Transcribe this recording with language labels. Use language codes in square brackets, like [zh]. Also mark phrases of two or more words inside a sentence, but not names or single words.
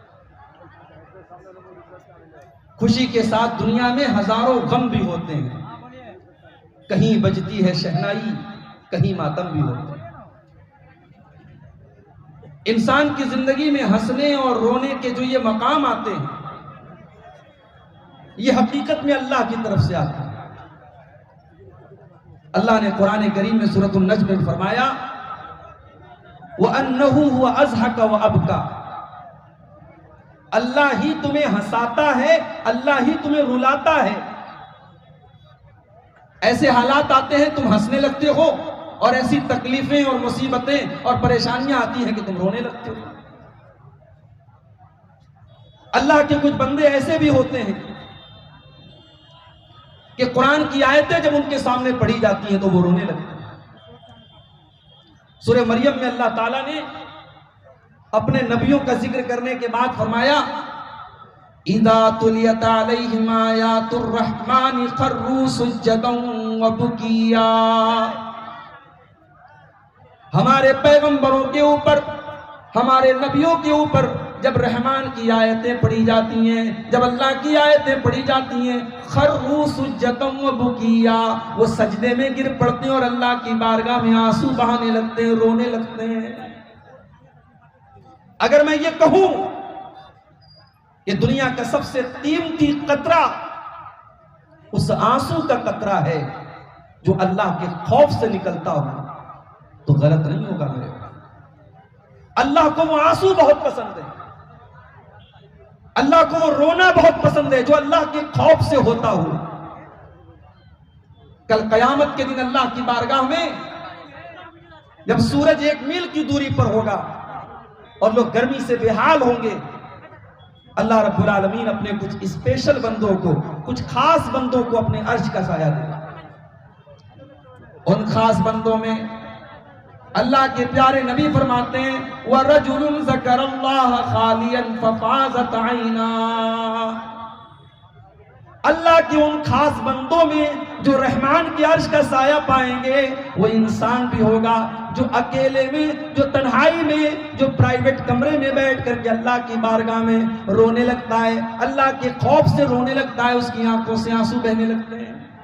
[hi] खुशी के साथ दुनिया में हजारों गम भी होते हैं, कहीं बजती है शहनाई, कहीं मातम भी होते हैं। इंसान की जिंदगी में हंसने और रोने के जो ये मकाम आते हैं, ये हकीकत में अल्लाह की तरफ से आते हैं। अल्लाह ने कुरान करीम में सूरतुन नज्म में फरमाया, [ar] وأنه هو أضحك وأبكى, [hi] अल्लाह ही तुम्हें हंसाता है, अल्लाह ही तुम्हें रुलाता है। ऐसे हालात आते हैं तुम हंसने लगते हो, और ऐसी तकलीफें और मुसीबतें और परेशानियां आती हैं कि तुम रोने लगते हो। अल्लाह के कुछ बंदे ऐसे भी होते हैं कि कुरान की आयतें जब उनके सामने पढ़ी जाती हैं तो वो रोने लगते हैं। सूरह मरियम में अल्लाह ताला ने अपने नबियों का जिक्र करने के बाद फरमाया, [ar] إذا تليت عليهم آيات الرحمن خروا سجدا وبكيا. [hi] हमारे पैगंबरों के ऊपर, हमारे नबियों के ऊपर जब रहमान की आयतें पढ़ी जाती हैं, जब अल्लाह की आयतें पढ़ी जाती हैं, [ar] خروا سجدا وبكيا, [hi] वो सजदे में गिर पड़ते हैं और अल्लाह की बारगाह में आंसू बहाने लगते हैं, रोने लगते हैं। अगर मैं ये कहूं कि दुनिया का सबसे कीमती कतरा उस आंसू का कतरा है जो अल्लाह के खौफ से निकलता हो, तो गलत नहीं होगा मेरे भाई। अल्लाह को वो आंसू बहुत पसंद है, अल्लाह को वो रोना बहुत पसंद है जो अल्लाह के खौफ से होता हो। कल कयामत के दिन अल्लाह की बारगाह में जब सूरज 1 मील की दूरी पर होगा और लोग गर्मी से बेहाल होंगे, अल्लाह [ar] رب العالمين [hi] अपने कुछ स्पेशल बंदों को, कुछ खास बंदों को अपने अर्श का साया देगा। उन खास बंदों में अल्लाह के प्यारे नबी फरमाते हैं, [ar] ورجل ذكر الله خاليا ففاضت عيناه. [hi] अल्लाह के उन खास बंदों में जो रहमान के अर्श का साया पाएंगे, वो इंसान भी होगा जो अकेले में, जो तन्हाई में, जो प्राइवेट कमरे में बैठ करके अल्लाह की बारगाह में रोने लगता है, अल्लाह के खौफ से रोने लगता है, उसकी आंखों से आंसू बहने लगते हैं।